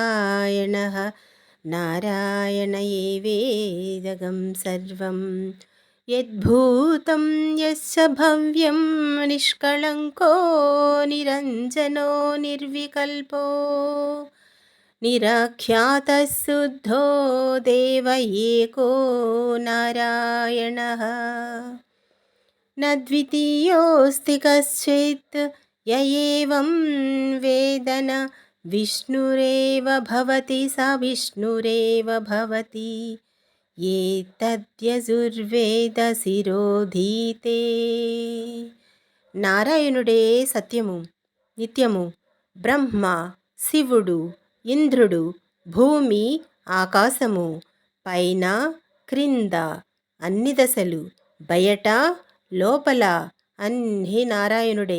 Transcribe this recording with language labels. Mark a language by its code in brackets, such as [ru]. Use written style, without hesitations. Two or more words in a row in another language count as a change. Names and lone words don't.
[sa] నారాయణః నారాయణ ఏవేదగం సర్వం యద్భూతం యస్య భవ్యం నిష్కళంకో నిరంజనో నిర్వికల్పో నిరఖ్యాతः శుద్ధో దేవ ఏకో నారాయణः न द्वितीयोऽस्ति कश्चित् य एवं वेद न विष्णुरेव भवति स विष्णुरेव भवति ఏతద్యజుర్వేదశిరోధీతే. [te] నారాయణుడే సత్యము, నిత్యము, బ్రహ్మ, శివుడు, ఇంద్రుడు, భూమి, ఆకాశము, పైన, క్రింద, అన్ని దశలు, బయట, లోపల అన్నీ నారాయణుడే.